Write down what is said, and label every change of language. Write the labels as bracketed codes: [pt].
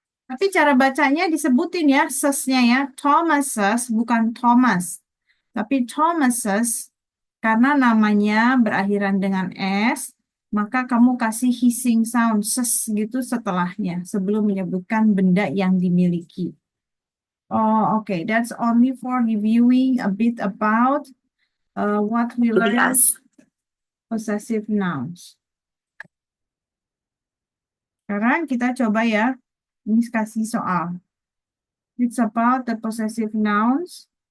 [id] Tapi cara bacanya disebutin ya, ses-nya ya. Thomas's, bukan Thomas. Tapi Thomas's, karena namanya berakhiran dengan S, maka kamu kasih hissing sound, ses gitu setelahnya, sebelum menyebutkan benda yang dimiliki. [en] Oh, okay. That's only for reviewing a bit about what we learned possessive nouns. [id] Sekarang kita coba ya, ini kasih soal. [en] It's about the possessive nouns.